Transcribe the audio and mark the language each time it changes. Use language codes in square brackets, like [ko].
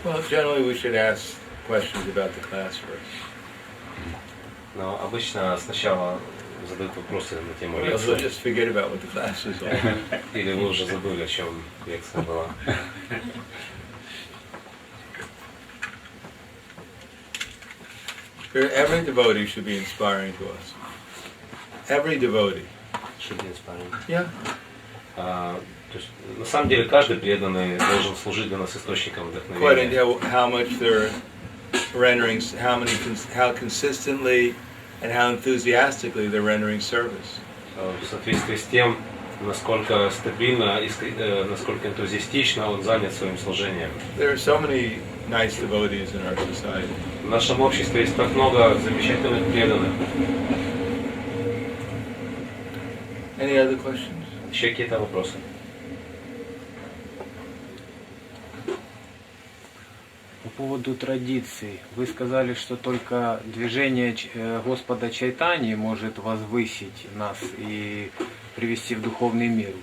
[en] Well, generally we should ask questions about the class first. [ru] Но обычно сначала задают вопросы на тему [en] Or else we'll [ru] лекции. [en] just forget about what the class was all. [ru] Или вы уже забыли, о чем лекция была. [en] Every devotee should be inspiring to us. Every devotee. Should be inspiring. Yeah. [ru] То есть, на самом деле, каждый преданный должен служить для нас источником [en] According [ru] вдохновения. [en] to how much they're rendering, how consistently and how enthusiastically they're rendering service. [ru] В соответствии с тем, насколько стабильно и насколько энтузиастично он занят своим служением. [en] There are so many nice devotees in our society. [ru] В нашем обществе есть так много замечательных преданных. [en] Any other questions? [ru] Еще какие-то вопросы? По поводу традиций. Вы сказали, что только движение Господа Чайтаньи может возвысить нас и привести в духовный мир.